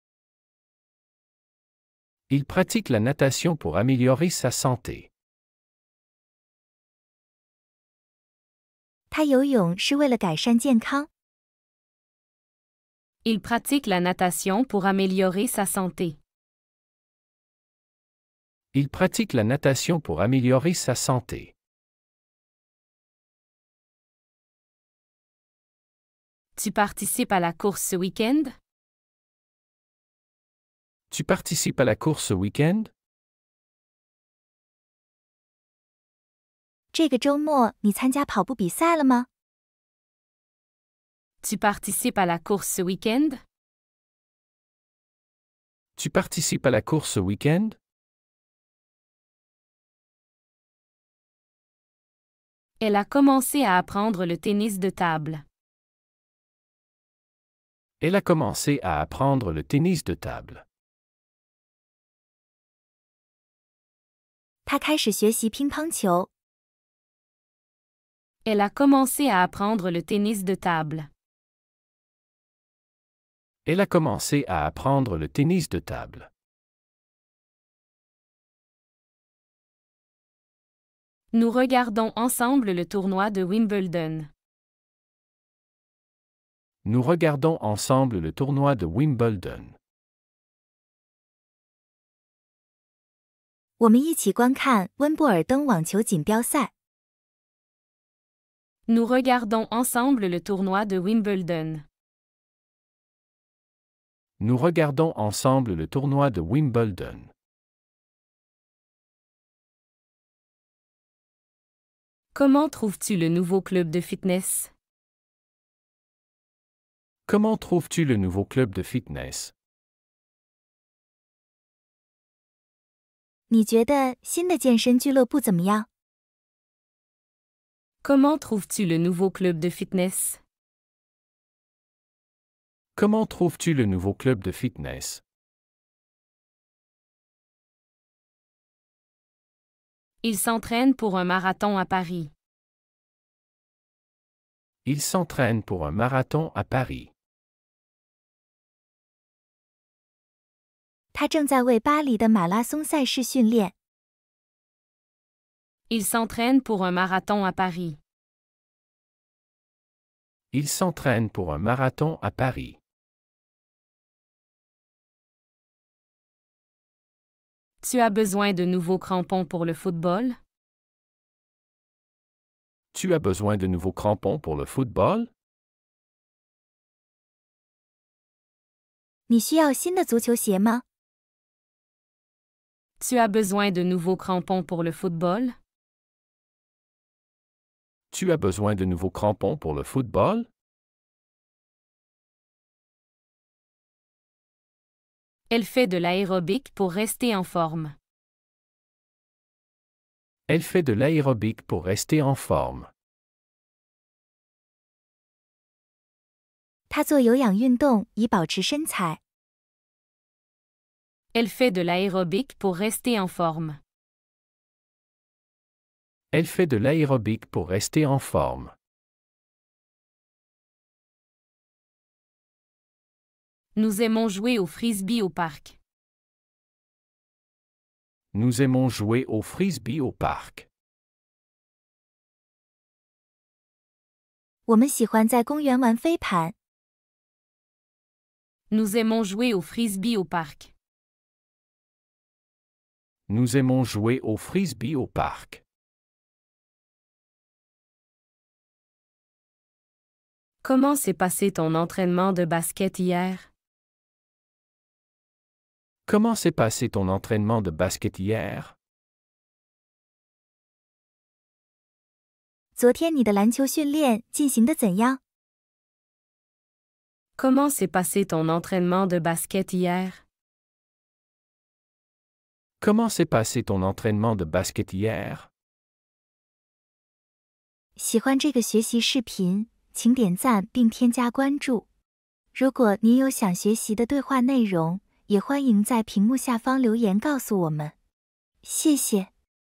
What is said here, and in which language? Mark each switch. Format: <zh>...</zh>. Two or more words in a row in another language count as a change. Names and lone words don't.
<fr>Il pratique la natation pour améliorer sa santé.</fr> <zh>他游泳是为了改善健康。</zh> <fr>Il pratique la natation pour améliorer sa santé. Il pratique la natation pour améliorer sa santé. Tu participes à la course ce week-end? Tu participes à la course ce week-end?</fr> <zh>这个周末你参加跑步比赛了吗？</zh> <fr>Tu participes à la course ce week-end? Tu participes à la course ce week-end? Elle a commencé à apprendre le tennis de table. Elle a commencé à apprendre le tennis de table.</fr> <zh>他开始学习乒乓球。</zh> <fr>Elle a commencé à apprendre le tennis de table. Elle a commencé à apprendre le tennis de table. Nous regardons ensemble le tournoi de Wimbledon. Nous regardons ensemble le tournoi de Wimbledon.</fr> <zh>我们一起观看温布尔登网球锦标赛。</zh> <fr>Nous regardons ensemble le tournoi de Wimbledon. Nous regardons ensemble le tournoi de Wimbledon. Comment trouves-tu le nouveau club de fitness? Comment trouves-tu le nouveau club de fitness?</fr> <zh>你觉得新的健身俱乐部怎么样？</zh> <fr>Comment trouves-tu le nouveau club de fitness? Comment trouves-tu le nouveau club de fitness? Il s'entraîne pour un marathon à Paris. Il s'entraîne pour un marathon à Paris.</fr> <zh>他正在为巴黎的马拉松赛事训练。</zh> <fr>Il s'entraîne pour un marathon à Paris. Il s'entraîne pour un marathon à Paris. Tu as besoin de nouveaux crampons pour le football? Tu as besoin de nouveaux crampons pour le football?</fr> <zh>你需要新的足球鞋吗？</zh> <fr>Tu as besoin de nouveaux crampons pour le football? Tu as besoin de nouveaux crampons pour le football? Elle fait de l'aérobic pour rester en forme. Elle fait de l'aérobic pour rester en forme.</fr> <zh>他做有氧运动以保持身材。</zh> <fr>Elle fait de l'aérobic pour rester en forme. Elle fait de l'aérobic pour rester en forme. Nous aimons jouer au frisbee au parc. Nous aimons jouer au frisbee au parc.</fr> <zh>我们喜欢在公园玩飞盘。</zh> <fr>Nous aimons jouer au frisbee au parc. Nous aimons jouer au frisbee au parc. Comment s'est passé ton entraînement de basket hier? Comment s'est passé ton entraînement de basket hier?</fr> <zh>昨天你的篮球训练进行得怎样？</zh> <fr>Comment s'est passé ton entraînement de basket hier? Comment s'est passé ton entraînement de basket hier?</fr> <zh>喜欢这个学习视频，请点赞并添加关注。如果您有想学习的对话内容，也欢迎在屏幕下方留言告诉我们。谢谢。</zh>